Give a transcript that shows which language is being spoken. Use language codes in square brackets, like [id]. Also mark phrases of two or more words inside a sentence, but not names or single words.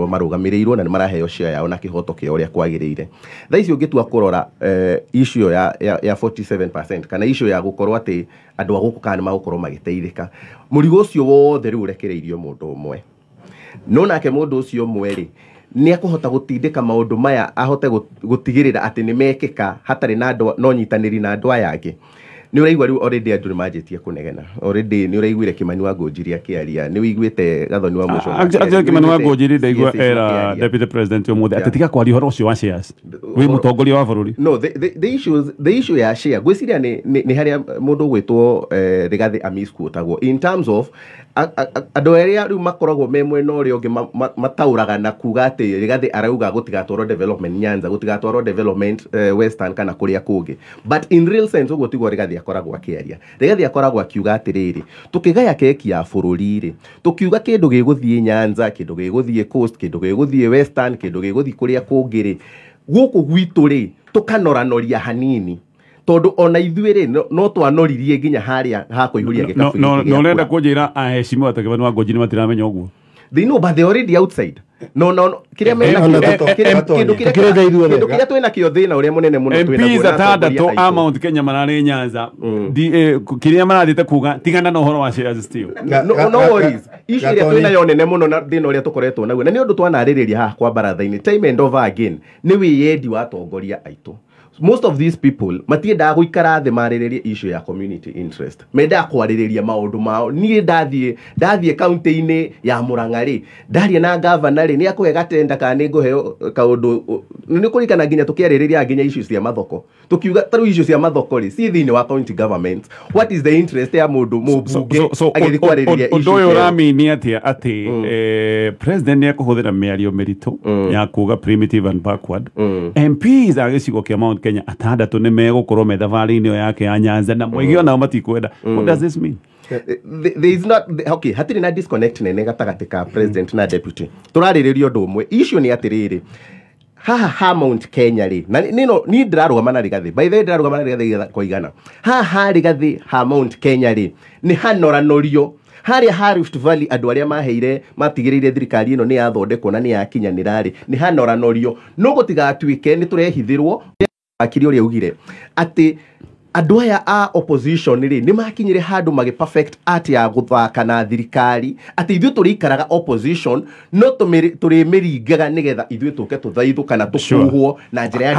[ki] marugamirirwo na ni maraheo share yao na kihoto kia uria kwagirire thaici ungitua kurora issue ya 47% kana issue ya gukorwo ati andu aguku kana magukorwo magiteithika murigo ucio wothe riu rekereirio mundu umwe no nake mundu ucio mweri ni akuhota gutindika maundu maya ahote gutigirira ati ni mekika hatari na andu no nyitaniri na andu aya angi ni uraigwa riu already andu ni manjitie kunegena already ni uraiguire Kimani wa Ngunjiri akiaria ni wiguite Gathoni wa Mucomba actually Kimani wa Ngunjiri ndaigua era [en] deputy president [ki] umuthe atetika kwari horo ucio wa shares wi mutongoria wa bururi no [en] the issue [ki] ya share gwiciria ni haria mundu gwitwo Rigathi Amis kuotagwo [en] in terms of [ki] andu aria riu makoragwo me mwena uria ungi matauraga na kuga ati Rigathi arauga gutigatwaro development Nyanza gutigatwaro development Western kana kuria kungi [en] but in real sense [ki] ugo tigwo Rigathi akoragwo akiaria Rigathi akoragwo akiuga atiriri tukigaya keki ya bururi ri tukiuga kindu giguthie Nyanza kindu giguthie coast kindu giguthie Western kindu giguthie kuria kungi ri guku gwitu ri tukanoranoria hanini tondu ona ithuĩ rĩ no twanoririe nginya haria ha kuihuria gikabu no renda kunjira aheshimiwa ta Kimani wa Ngunjiri matiramenya uguo [en] they know but they already outside [ki] no kiria mena kiria twina kio thina uria munene muno twina MPs atandatu a Mount Kenya marari Nyanza kiria marathite kuga tigana na uhoro wa shares still [en] no worries [ki] issue iria twina yo nene muno na thina uria tukoretwo naguo na ni undu twanaririria haha kwa baratha-ini [en] time and over again [ki] ni wiyendi wa tongoria aitu [en] most of these people [ki] matiendaga guikara thi mariririe issue ya [en] community interest [ki] menda kwaririria maundu mao nie ndathie county-ini ya Murang'a ri ndaria na governor ri ni akuhe gatenda kana ni nguheo kaundu ni kurikana nginya tukiaririria nginya issue cia mathoko tukiuga taru issue cia mathoko ri si thini wa [en] county government what is the interest [ki] ya mundu mubunge agithi kwaririria issue ndo yo ramini ati president ni akuhuthira miario meritu ya kuga [en] primitive and backward MPs [ki] agicigo kia Mount Kenya atandatu ni megukorwo me thavari-ini yake ya Nyanza na mwigio nao matikwenda [en] what does this mean there is not okay [ki] hatiri na disconnect nene gatagati ka president na deputy turariririo undu umwe issue ni atiriri ha Mount Kenya ri na nino ni ndirarugama na Rigathi [en] by the way [ki] ndirarugama na Rigathi kwa igana ha Rigathi ha Mount Kenya ri ni hanoranorio haria ha Rift Valley andu aria maheire matigiriire thirikari ino ni yathondekwo na ni yakinyanira ri ni hanoranorio no gutigatuike ni turehithirwo akiri uria ugire ati andu aya a opposition ri ni makinyire handu magi perfect ati ya guthaka na thirikari ati ithu turikaraga opposition no turimiringaga nigetha ithu tuke tuthaithu kana tukuhwo na njira ya